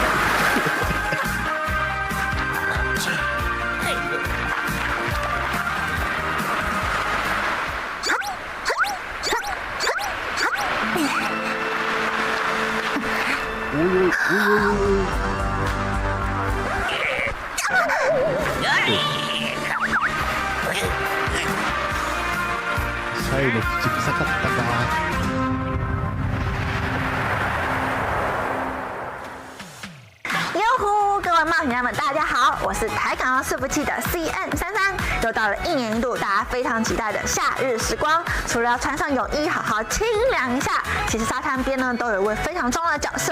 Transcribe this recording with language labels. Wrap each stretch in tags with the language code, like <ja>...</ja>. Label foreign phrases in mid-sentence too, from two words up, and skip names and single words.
<ja>おいおいおいおいおい。最後口臭かったか。</ja> <zh>各位冒险家们，大家好，我是台港澳伺服器的 CN33，又到了一年一度大家非常期待的夏日时光。除了要穿上泳衣好好清凉一下，其实沙滩边呢都有一位非常重要的角色。</zh>